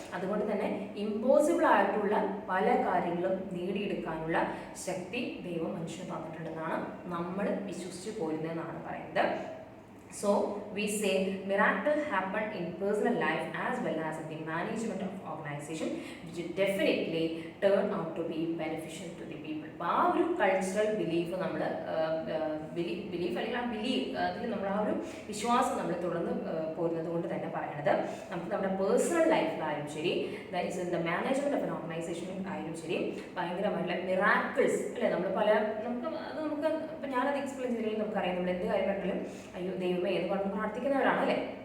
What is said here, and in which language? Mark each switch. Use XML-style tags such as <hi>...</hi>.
<ml>അതുകൊണ്ട് തന്നെ ഇമ്പോസിബിൾ ആയിട്ടുള്ള പല കാര്യങ്ങളും നേടിയെടുക്കാനുള്ള ശക്തി ദൈവം മനുഷ്യന് തന്നിട്ടുണ്ടെന്നാണ് നമ്മൾ വിശ്വസിച്ച് പോരുന്നതെന്നാണ് പറയുന്നത്.</ml> <en>So we say miracle happened in personal life as well as in the management of organization, which definitely turn out to be beneficial to the people.</en> <ml>അപ്പോൾ ആ ഒരു കൾച്ചറൽ ബിലീഫ് നമ്മൾ ബിലീഫ് അല്ലെങ്കിൽ ആ ബിലീഫ് അതിൽ നമ്മൾ ആ ഒരു വിശ്വാസം നമ്മൾ തുടർന്ന് പോരുന്നത് കൊണ്ട് തന്നെ പറയണത്, നമുക്ക് നമ്മുടെ പേഴ്സണൽ ലൈഫിലായാലും ശരി,</ml> <en>that is in the management of an organization</en> <ml>ആയാലും ശരി, ഭയങ്കരമായിട്ടുള്ള മിറാക്കിൾസ് അല്ലേ, നമുക്ക് ഇപ്പം ഞാനത് എക്സ്പ്ലെയിൻ ചെയ്തില്ലെങ്കിൽ നമുക്കറിയാം, നമ്മൾ എന്ത് കാര്യം കണ്ടാലും അയ്യോ ദൈവമേ എന്ന് പറഞ്ഞ് പ്രാർത്ഥിക്കുന്നവരാണ് അല്ലേ.</ml>